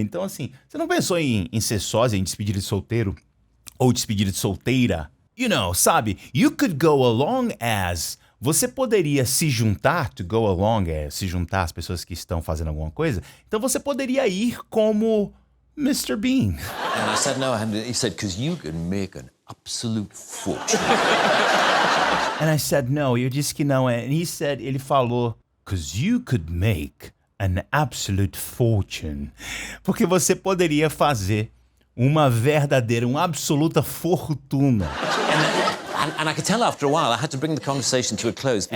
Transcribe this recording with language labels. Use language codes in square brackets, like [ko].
[pt] Então assim, você não pensou em ser sósia, em despedida de solteiro? Ou despedida de solteira? Sabe? [en] You could go along as... [pt] Você poderia se juntar, to go along, se juntar às pessoas que estão fazendo alguma coisa. Então você poderia ir como Mr. Bean. [en] And I said no, he said, because you can make an absolute fortune. And I said no, [pt] eu disse que não. [en] And [pt] ele falou, [en] because you could make an absolute fortune. [pt] Porque você poderia fazer uma absoluta fortuna. [en] And I could tell after a while, I had to bring the conversation to a close.